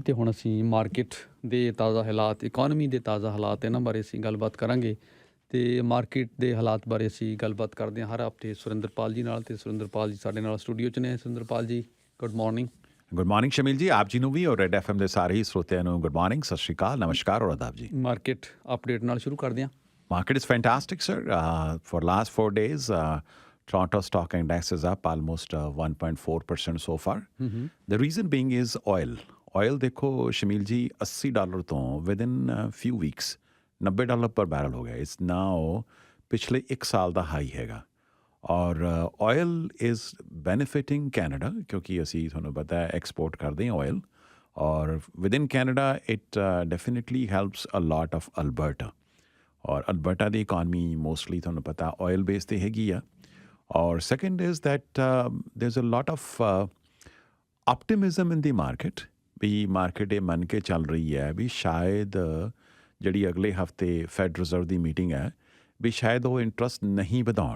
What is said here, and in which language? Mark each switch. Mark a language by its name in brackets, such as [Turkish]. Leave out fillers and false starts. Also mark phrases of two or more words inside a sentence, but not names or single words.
[Punjabi] ਤੇ ਹੁਣ ਅਸੀਂ ਮਾਰਕੀਟ ਦੇ ਤਾਜ਼ਾ ਹਾਲਾਤ, ਇਕੋਨਮੀ ਦੇ ਤਾਜ਼ਾ ਹਾਲਾਤ, ਇਹਨਾਂ ਬਾਰੇ ਅਸੀਂ ਗੱਲਬਾਤ ਕਰਾਂਗੇ ਤੇ ਮਾਰਕੀਟ ਦੇ ਹਾਲਾਤ ਬਾਰੇ ਅਸੀਂ ਗੱਲਬਾਤ ਕਰਦੇ ਹਾਂ ਹਰ ਹਫ਼ਤੇ ਸੁਰਿੰਦਰਪਾਲ ਜੀ ਨਾਲ। ਤੇ ਸੁਰਿੰਦਰਪਾਲ ਜੀ ਸਾਡੇ ਨਾਲ ਸਟੂਡੀਓ 'ਚ ਨੇ। ਸੁਰਿੰਦਰਪਾਲ ਜੀ [English] good morning. good morning [Punjabi] ਸ਼ਮੀਲ ਜੀ, ਆਪ ਜੀ ਨੂੰ ਵੀ ਔਰ ਰੈਡ FM ਦੇ ਸਾਰੇ ਹੀ ਸਰੋਤਿਆਂ ਨੂੰ [English] good morning, [Punjabi] ਸਤਿ ਸ਼੍ਰੀ ਅਕਾਲ, ਨਮਸਕਾਰ ਔਰ ਆਦਾਬ ਜੀ। [English] market update [Punjabi] ਨਾਲ ਸ਼ੁਰੂ ਕਰਦੇ ਹਾਂ। [English] Market is fantastic, sir. For last 4 days, Toronto Stock Index is up almost 1.4% so far. The reason being is oil. Oil [Hindi] देखो शमील जी [English] $80 ਤੋਂ within few weeks $90 per barrel [Punjabi] ਹੋ ਗਿਆ। [English] It's now [Punjabi] ਪਿਛਲੇ 1 ਸਾਲ ਦਾ ਹਾਈ ਹੈਗਾ ਔਰ [English] oil is benefiting Canada [Punjabi] ਕਿਉਂਕਿ ਅਸੀਂ ਤੁਹਾਨੂੰ ਪਤਾ ਹੈ ਐਕਸਪੋਰਟ ਕਰਦੇ ਹਾਂ [English] oil ਔਰ within Canada it definitely helps a lot of Alberta। [Punjabi] ਔਰ ਅਲਬਰਟਾ ਦੀ ਇਕੋਨਮੀ ਮੋਸਟਲੀ ਤੁਹਾਨੂੰ ਪਤਾ [English] oil base [Punjabi] 'ਤੇ ਹੈਗੀ ਆ। ਔਰ [English] second is that there is a lot of optimism in the market [Punjabi] ਵੀ ਮਾਰਕੀਟ ਇਹ ਮੰਨ ਕੇ ਚੱਲ ਰਹੀ ਹੈ ਵੀ ਸ਼ਾਇਦ ਜਿਹੜੀ ਅਗਲੇ ਹਫਤੇ ਫੈਡ ਰਿਜ਼ਰਵ ਦੀ ਮੀਟਿੰਗ ਹੈ ਵੀ ਸ਼ਾਇਦ ਉਹ ਇੰਟਰਸਟ ਨਹੀਂ ਵਧਾਉਣ।